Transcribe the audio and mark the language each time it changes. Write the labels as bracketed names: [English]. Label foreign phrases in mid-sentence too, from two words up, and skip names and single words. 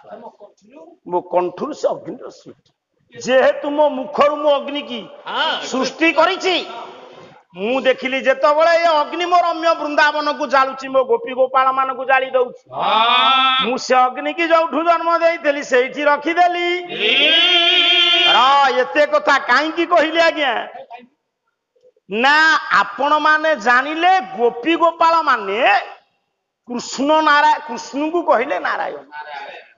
[Odia] ମୋ କଣ୍ଠରୁ ସେ ଅଗ୍ନି ସୃଷ୍ଟି ଯେହେତୁ ମୋ ମୁଖରୁ ମୋ ଅଗ୍ନି କି ସୃଷ୍ଟି କରିଛି ମୁଁ ଦେଖିଲି ଯେତେବେଳେ ଏ ଅଗ୍ନି ମୋ ରମ୍ୟ ବୃନ୍ଦାବନ କୁ ଜାଳୁଛି ମୋ ଗୋପୀ ଗୋପାଳ ମାନ କୁ ଜାଳି ଦଉଛି ମୁଁ ସେ ଅଗ୍ନି କି ଯୋଉଠୁ ଜନ୍ମ ଦେଇଥିଲି ସେଠି ରଖି ଦେଲି ଏତେ କଥା କାହିଁ କି କହିଲି ଆଜ୍ଞା ନା ଆପଣ ମାନେ ଜାଣିଲେ ଗୋପୀ ଗୋପାଳ ମାନେ କୃଷ୍ଣ ନାରାୟଣ କୃଷ୍ଣ କୁ କହିଲେ ନାରାୟଣ